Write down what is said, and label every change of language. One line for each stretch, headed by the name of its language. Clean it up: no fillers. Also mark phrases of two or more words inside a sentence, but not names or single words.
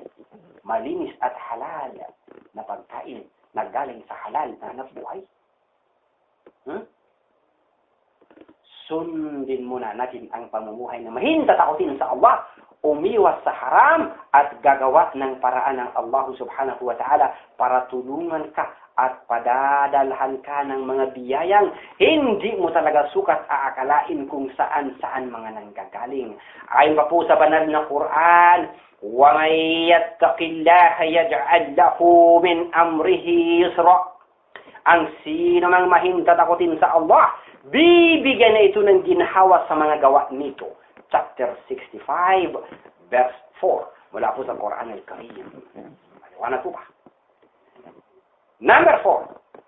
Filipino: Malinis at halal na pagkain na galing sa halal na hanap buhay. Sundin muna natin ang pamumuhay na mahintatakutin sa Allah, umiwas sa haram at gagawa ng paraan ng Allah
Arabic: سبحانه وتعالى
Filipino: para tulungan ka at padadalhan ka ng mga biyayang hindi mo talaga sukat aakalain kung saan-saan mga nanggagaling. Ayon pa po sa banal na Quran,
Arabic: وَمَنْ يَتَّقِ اللَّهَ يَجْعَلْ لَهُ مِنْ أَمْرِهِ يُسْرًا.
Filipino: Ang sino mang mahintatakutin sa Allah, bibigyan na ito ng ginhawa sa mga gawa nito.
English: Chapter 65, verse 4.
Filipino: Mula po sa Quran al-Karim. Maliwanag po ba? Number 4.